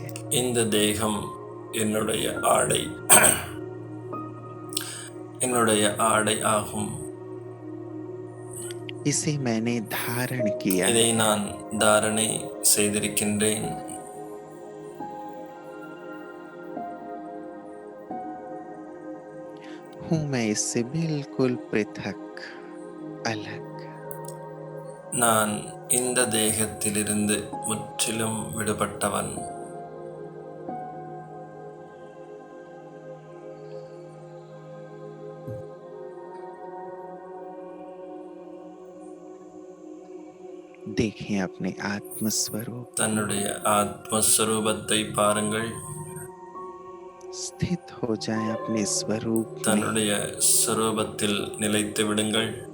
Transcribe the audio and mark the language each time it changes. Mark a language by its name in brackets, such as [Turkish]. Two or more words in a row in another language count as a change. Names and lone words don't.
[Tamil] இந்த தேகம் என்னுடைய ஆடை, என்னுடைய ஆடை ஆகும். [Hindi] इसे मैंने धारण किया [Tamil] இதை [Hindi] है। [Tamil] நான் தாரணை செய்திருக்கின்றேன். [Hindi] हूँ मैं इससे बिल्कुल पृथक, अलग। [Tamil] நான் இந்த தேகத்திலிருந்து முற்றிலும் விடுபட்டவன். [Hindi] देखें अपने आत्मस्वरूप, [Tamil] தன்னுடைய ஆத்மஸ்வரூபத்தை பாருங்கள். [Hindi] स्थित हो जाएं अपने स्वरूप में। [Tamil] தன்னுடைய ஸ்வரூபத்தில் நிலைத்து விடுங்கள்.